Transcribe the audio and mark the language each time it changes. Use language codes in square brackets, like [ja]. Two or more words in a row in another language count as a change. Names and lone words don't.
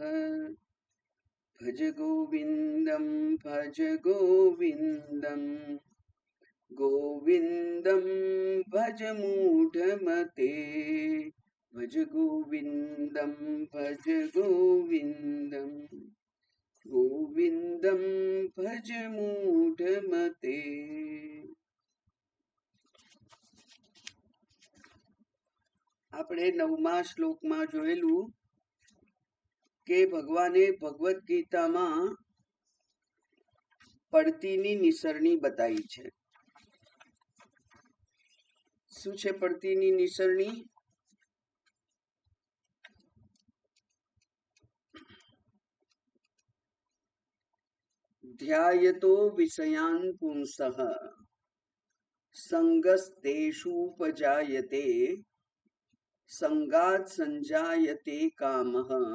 [sa] भज गोविन्दं भज गोविन्दं गोविन्दं भज मूढमते भज गोविन्दं भज गोविन्दं गोविन्दं भज मूढमते। [gu] આપણે 9મા શ્લોકમાં જોયેલું કે ભગવાને ભગવદ્ ગીતામાં પડતીની નિસરણી બતાવી છે। શું છે પડતીની નિસરણી? [sa] ध्यायतो विषयान् पुंसः संगस्तेषूपजायते संगात् संजायते कामः